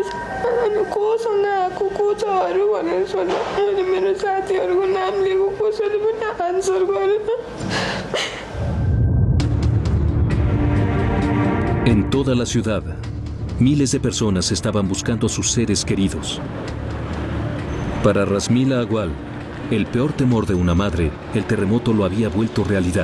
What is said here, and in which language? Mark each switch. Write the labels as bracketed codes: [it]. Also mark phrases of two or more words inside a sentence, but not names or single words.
[ne] कोसँग आएको को छ अरू भनेर सोध्दा मैले मेरो साथीहरूको नाम लिएको कसैले पनि आन्सर गरेन। [es] En toda la ciudad, miles de personas estaban buscando a sus seres queridos. Para Rasmila Agual, el peor temor de una madre, el terremoto lo había vuelto realidad.